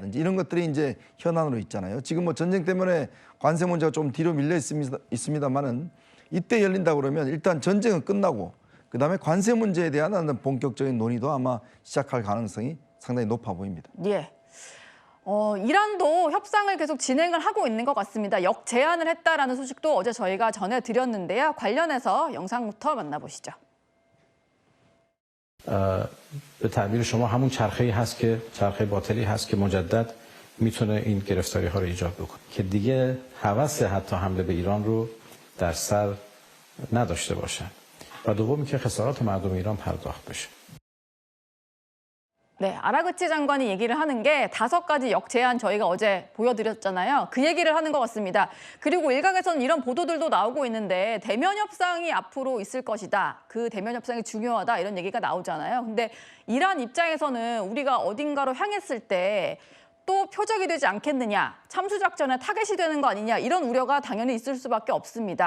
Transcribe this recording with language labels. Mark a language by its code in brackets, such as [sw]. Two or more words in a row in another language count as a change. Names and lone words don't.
[ko] 이런 것들이 이제 현안으로 있잖아요. 지금 뭐 전쟁 때문에 관세 문제가 좀 뒤로 밀려 있습니다만은 이때 열린다 그러면 일단 전쟁은 끝나고 그다음에 관세 문제에 대한 본격적인 논의도 아마 시작할 가능성이 상당히 높아 보입니다. 예. 이란도 협상을 계속 진행을 하고 있는 것 같습니다. 역제안을 했다라는 소식도 어제 저희가 전해드렸는데요. 관련해서 영상부터 만나보시죠. [fa] به تعبیر شما همون چرخه‌ای هست که چرخه باطلی هست که مجدد میتونه این گرفتاری‌ها رو ایجاد بکنه که دیگه هوس حتی حمله به ایران رو در سر نداشته باشن و دومی که خسارات مردم ایران پرداخت بشه. [ko] 네, 아라그치 장관이 얘기를 하는 게 5가지 역제안 저희가 어제 보여드렸잖아요. 그 얘기를 하는 것 같습니다. 그리고 일각에서는 이런 보도들도 나오고 있는데 대면 협상이 앞으로 있을 것이다. 그 대면 협상이 중요하다. 이런 얘기가 나오잖아요. 근데 이란 입장에서는 우리가 어딘가로 향했을 때 또 표적이 되지 않겠느냐, 참수작전에 타겟이 되는 거 아니냐 이런 우려가 당연히 있을 수밖에 없습니다.